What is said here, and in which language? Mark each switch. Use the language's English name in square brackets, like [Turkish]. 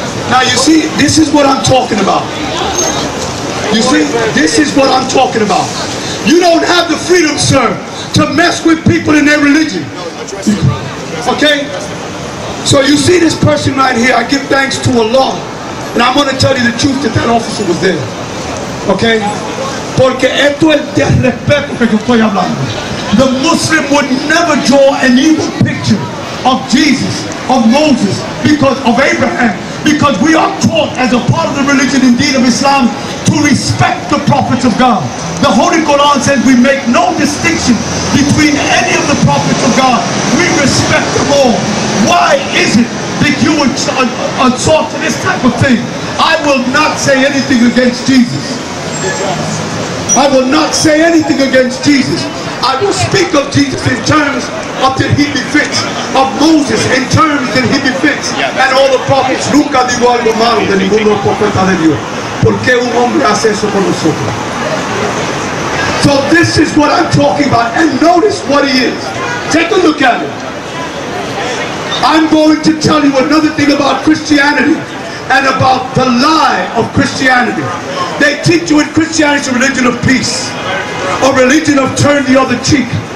[English] Now you see, this is what I'm talking about. You see, this is what I'm talking about. You don't have the freedom, sir, to mess with people in their religion. Okay? So you see this person right here, I give thanks to Allah. And I'm going to tell you the truth that that officer was there. Okay? [Spanish] Porque esto es de respeto que yo estoy hablando. [English] The Muslim would never draw an evil picture of Jesus, of Moses, because of Abraham, because we are taught as a part of the religion indeed of Islam to respect the prophets of God. The Holy Quran says we make no distinction between any of the prophets of God. We respect them all. Why is it that you would assort to this type of thing? I will not say anything against Jesus. I will not say anything against Jesus. I will speak of Jesus in terms of that he befits, of Moses in terms that he befits, and all the prophets. [Spanish] Nunca digo algo malo de ninguno profeta de Dios. ¿Por qué un hombre hace eso con nosotros? [English] So this is what I'm talking about, and notice what he is. Take a look at it. I'm going to tell you another thing about Christianity and about the lie of Christianity. They teach you in Christianity it's a religion of peace, a religion of turn the other cheek.